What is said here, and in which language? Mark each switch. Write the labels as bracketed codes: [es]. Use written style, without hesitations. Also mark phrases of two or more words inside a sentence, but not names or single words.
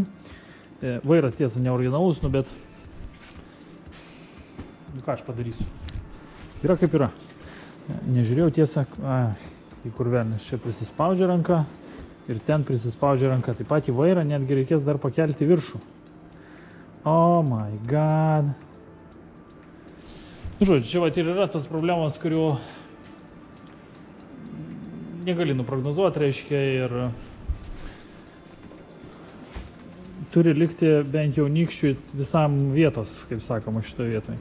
[lt] Vairas tiesa neoriginalus, nu bet nu ką aš padarysiu. Yra kaip yra. Nežiūrėjau tiesą, į kur velnis čia prisispaudžia ranka ir ten prisispaudžia ranka. Taip pat į vairą netgi reikės dar pakelti viršų. [en] Oh my god. [lt] Nu, žodžiu, čia vat ir yra tos problemos, kurių negali nuprognozuoti, reiškia, ir turi likti bent jau nykščiui visam vietos, kaip sakoma, šitoje vietoje.